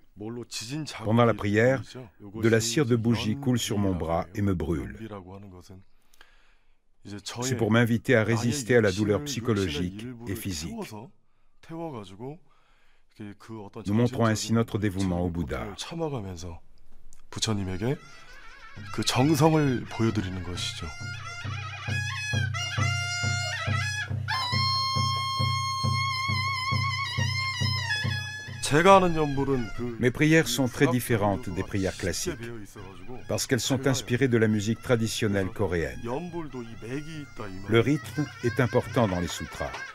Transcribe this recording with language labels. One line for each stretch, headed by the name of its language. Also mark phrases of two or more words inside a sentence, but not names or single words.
French: Pendant la prière, de la cire de bougie coule sur mon bras et me brûle. C'est pour m'inviter à résister à la douleur psychologique et physique. Nous montrons ainsi notre dévouement au Bouddha.
Korean: 그 정성을 보여드리는 것이죠.
French: Mes prières sont très différentes des prières classiques, parce qu'elles sont inspirées de la musique traditionnelle coréenne. Le rythme est important dans les sutras.